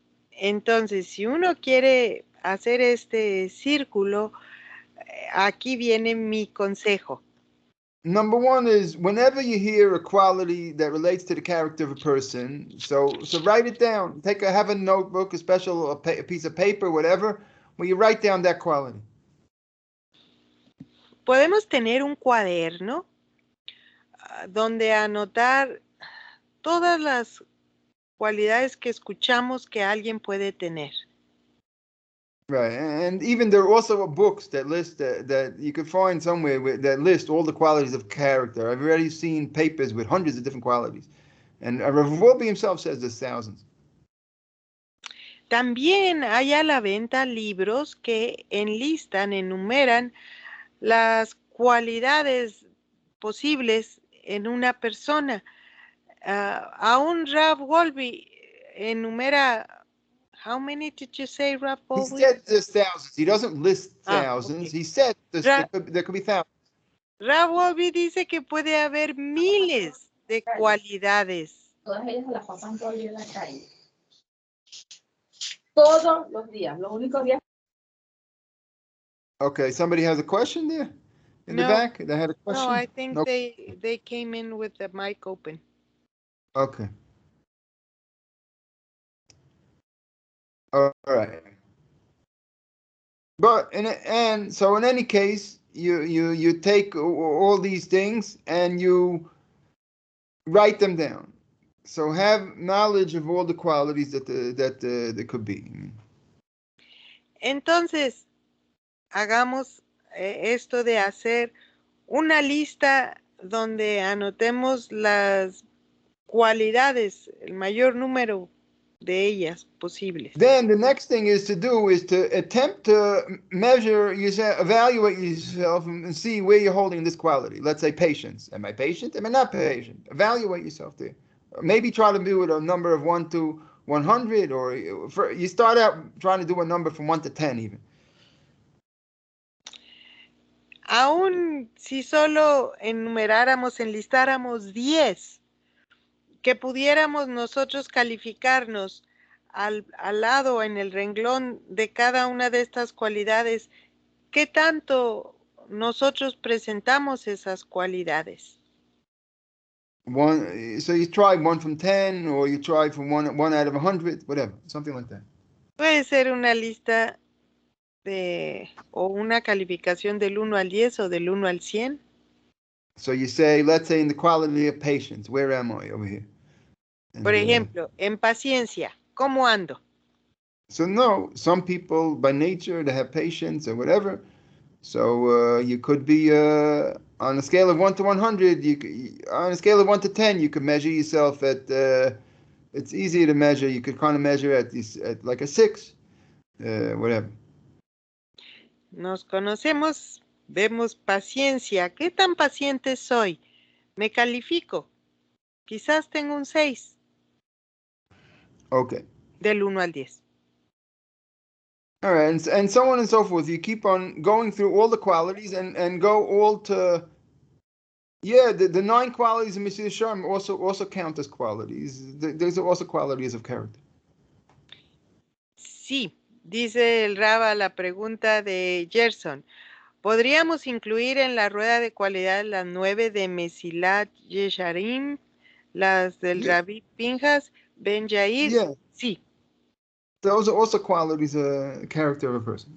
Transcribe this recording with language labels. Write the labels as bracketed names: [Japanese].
[Spanish] Entonces, si uno quiere hacer este círculo, aquí viene mi consejo. [English] Number one is whenever you hear a quality that relates to the character of a person, so write it down. Have a notebook, a piece of paper, whatever, where you write down that quality. [Spanish] Podemos tener un cuaderno donde anotar todas las cualidades que escuchamos que alguien puede tener. [English] Right, and even there are also books that list that you can find somewhere that list all the qualities of character. I've already seen papers with hundreds of different qualities, and Rav Wolbe himself says there's thousands. [Spanish] También hay a la venta libros que enumeran las cualidades posibles en una persona. Aún Rav Wolbe enumera. [English] How many did you say, Rav Wolbe? He said there's thousands. He doesn't list thousands. Okay. He said there could be thousands. [Spanish] Rav Wolbe dice que puede haber miles de cualidades. Todas ellas se las pasan todo el día en la calle. Todos los días. Los únicos días. [English] Okay, somebody has a question there in the back? They had a question? No, I think they came in with the mic open. Okay. All right. But in any case, you take all these things and you write them down. So have knowledge of all the qualities that there could be. [Spanish] Entonces, hagamos esto de hacer una lista donde anotemos las cualidades, el mayor número de ellas posibles. [English] Then the next thing is to attempt to measure yourself, evaluate yourself, and see where you're holding this quality. Let's say patience. Am I patient? Am I not patient? Evaluate yourself there. Maybe try to do it a number of 1 to 100, or you start out trying to do a number from 1 to 10 even. [Spanish] Aún si solo enlistáramos 10, que pudiéramos nosotros calificarnos al lado en el renglón de cada una de estas cualidades, ¿qué tanto nosotros presentamos esas cualidades? [English] So you try 1 from 10, or you try from 1 out of 100, whatever, something like that. [Spanish] Puede ser una lista o una calificación del 1 al 10 o del 1 al 100. [English] So you say, let's say in the quality of patience, where am I over here? And, [Spanish] por ejemplo, en paciencia, ¿cómo ando? [English] So no, some people by nature they have patience or whatever. So you could be on a scale of 1 to 100. On a scale of 1 to 10, you could measure yourself at it's easy to measure. You could kind of measure at like a 6, whatever. [Spanish] Nos conocemos, vemos paciencia. ¿Qué tan paciente soy? Me califico. Quizás tengo un 6 [English] Okay. [Spanish] del 1 al 10. [English] All right, and so on and so forth. You keep on going through all the qualities and go all to, yeah, the 9 qualities of Mesilas Yesharim also count as qualities. There's also qualities of character. [Spanish] Sí, dice el Raba la pregunta de Gerson. ¿Podríamos incluir en la rueda de cualidades las 9 de Mesilat Yesharim, las del [English] Yeah. [Spanish] Rabbi Pinjas, Ben Yair? [English] Yeah. [Spanish] Sí. [English] Those are also qualities, character of a person.